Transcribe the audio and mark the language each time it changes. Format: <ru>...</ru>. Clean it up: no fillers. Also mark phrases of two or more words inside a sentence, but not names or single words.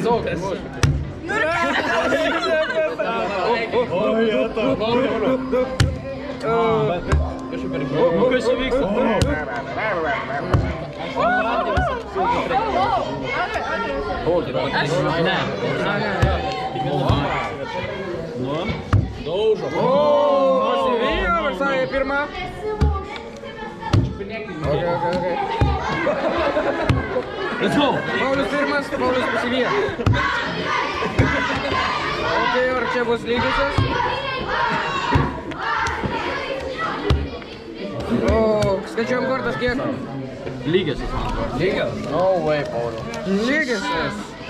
<lt>Kas įvyksta? Ne. Nu. Daužo. O, pasivijo Versailles pirmą. Ok.</lt> <en>Let's go.</en> <lt>Paulius pirmas, Paulius pasivijo. Ok, ar čia bus lygiosios? O, skaičiuojam kortas kiek? Lygiosios, man atrodo. Lygiosios?</lt> <en>No way,</en> <lt>Paulius. Lygiosios.</lt>